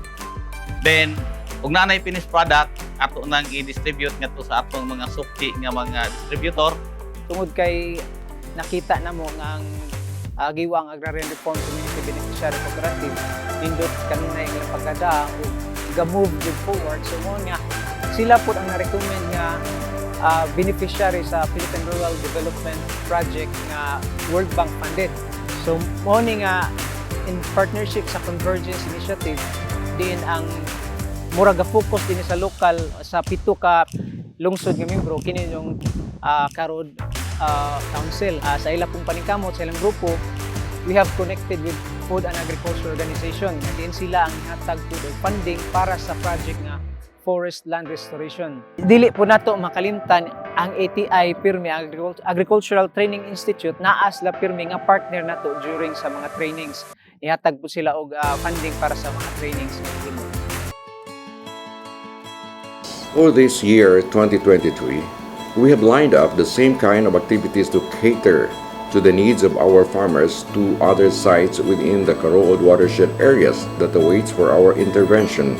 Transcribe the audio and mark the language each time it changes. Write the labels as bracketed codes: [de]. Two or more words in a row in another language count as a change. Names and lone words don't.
[ceb] Then ug nanay [en] finished product [ceb] ato nang i-distribute ngadto sa atong mga suki nga mga distributor. Tungod kay nakita na mo nga ang Giwang Agrarian Reform Community Beneficiary Cooperative nindot kanunay nga pagkada o ga- [en] move forward. [ceb] So mo nga sila po ang na-recommend nga beneficiary sa Philippine Rural Development Project nga World Bank funded. So mo ni nga [en] in partnership [ceb] sa Convergence Initiative din ang mura ga-focus din sa local sa 7 ka lungsod nga membro kini yung Karod Council. Sa ila pong paningkamot, sa ilang grupo, [en] we have connected with Food and Agriculture Organization. [ceb] Diin sila ang hatag food funding para sa project nga forest land restoration. Dili po nato makalimtan ang ATI Pirmi Agricultural Training Institute naa sila pirmi nga partner nato during sa mga trainings. Ihatag po sila og funding para sa mga trainings nga himo. [en] For this year, 2023, we have lined up the same kind of activities to cater to the needs of our farmers to other sites within the Karood watershed areas that awaits for our intervention.